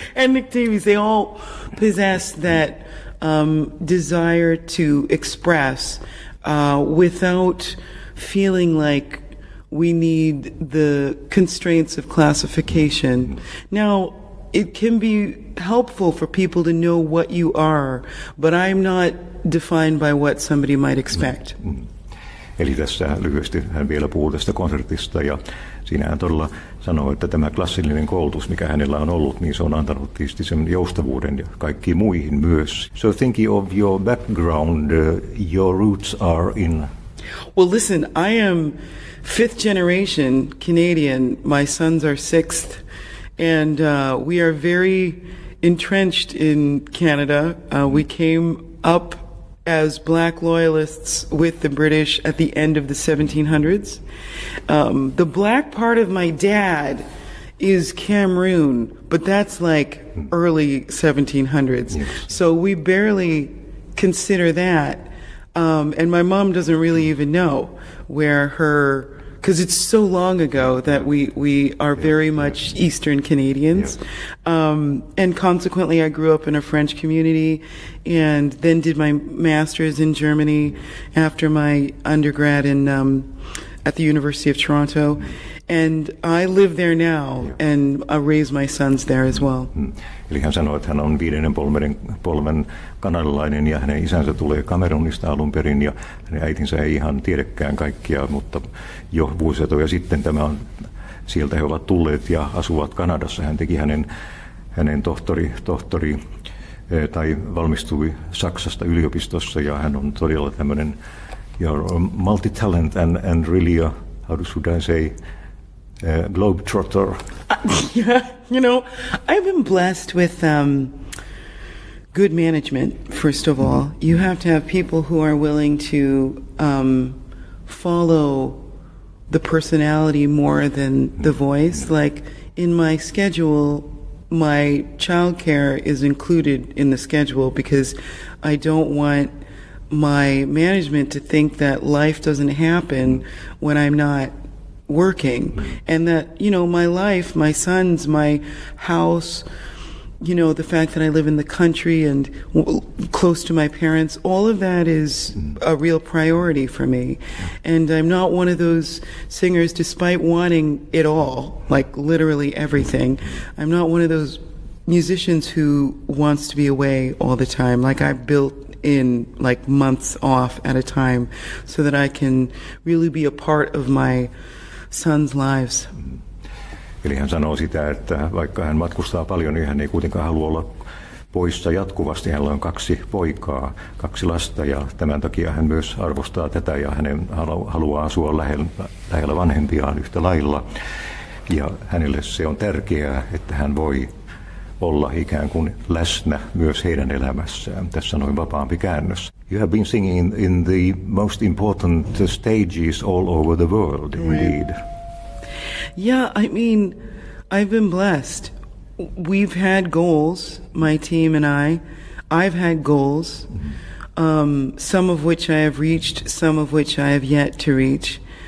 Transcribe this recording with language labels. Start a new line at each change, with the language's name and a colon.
English: And Nick Davies, they all possess that desire to express without feeling like we need the constraints of classification. Now, it can be helpful for people to know what you are, but I'm not defined by what somebody might expect.
Finnish: Eli tässä lyhyesti hän vielä puhuu tästä konsertista, ja siinä hän todella sanoo, että tämä klassillinen koulutus, mikä hänellä on ollut, niin se on antanut tietysti sen joustavuuden ja kaikkiin muihin myös.
English: So thinking of your background, your roots are in... Well, listen, I am 5th generation Canadian. My sons are 6th. And we are very entrenched in Canada. We came up as black loyalists with the British at the end of the 1700s. The black part of my dad is Cameroon, but that's like early 1700s. Yes. So we barely consider that. And my mom doesn't really even know where her, because it's so long ago that we are very much Eastern Canadians. And consequently, I grew up in a French community and then did my master's in Germany after my undergrad at the University of Toronto. And I live there now and I raise my sons there as well.
Finnish: Eli hän sanoi, että hän on 5. polven kanadalainen ja hänen isänsä tulee Kamerunista alun perin ja hänen äitinsä ei ihan tiedäkään kaikkia, mutta jo vuosisatoja sitten sieltä he ovat tulleet ja asuvat Kanadassa. Hän teki hänen tohtori tai valmistui Saksasta yliopistossa ja hän on todella tämmöinen multi-talent
English: and really how should I say, globetrotter. Yeah, you know, I've been blessed with good management, first of all. You have to have people who are willing to follow the personality more than the voice. Like, in my schedule, my childcare is included in the schedule because I don't want my management to think that life doesn't happen when I'm not working, and that, you know, my life, my sons, my house, you know, the fact that I live in the country and close to my parents, all of that is a real priority for me. And I'm not one of those singers, despite wanting it all, like literally everything, I'm not one of those musicians who wants to be away all the time. Like, I built in like months off at a time so that I can really be a part of my sons' lives.
Finnish: Eli hän sanoo sitä, että vaikka hän matkustaa paljon, niin hän ei kuitenkaan halua olla poissa jatkuvasti. Hänellä on 2 poikaa, 2 lasta ja tämän takia hän myös arvostaa tätä ja hänen haluaa asua lähellä vanhempiaan yhtä lailla. Ja hänelle se on tärkeää, että hän voi olla ikään kuin läsnä myös heidän elämässään. Tässä noin vapaampi käännös.
English: You have been singing in the most important stages all over the world, indeed. Yeah, I mean, I've been blessed. We've had goals, my team and I. I've had goals, some of which I have reached, some of which I have yet to reach.